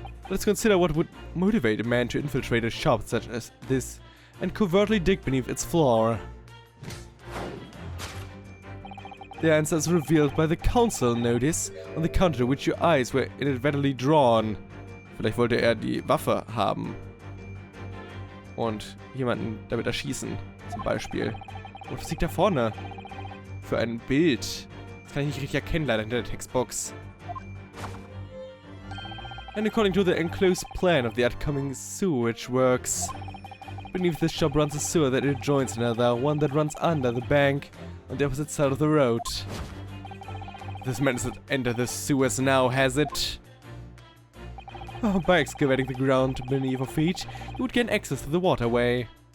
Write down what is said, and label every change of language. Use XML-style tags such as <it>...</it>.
<en>Let's consider what would motivate a man to infiltrate a shop such as this and covertly dig beneath its floor. The answer is revealed by the council notice on the counter to which your eyes were inadvertently drawn.</en> <de>Vielleicht wollte er die Waffe haben. Und jemanden damit erschießen, zum Beispiel. Und was liegt da vorne? Für ein Bild. Das kann ich nicht richtig erkennen, leider hinter der Textbox.</de> <en>And according to the enclosed plan of the upcoming sewage works, beneath this shop runs a sewer that adjoins another, one that runs under the bank on the opposite side of the road. This man has entered the sewers now, has it? Oh, by excavating the ground beneath your feet, you would gain access to the waterway.</en>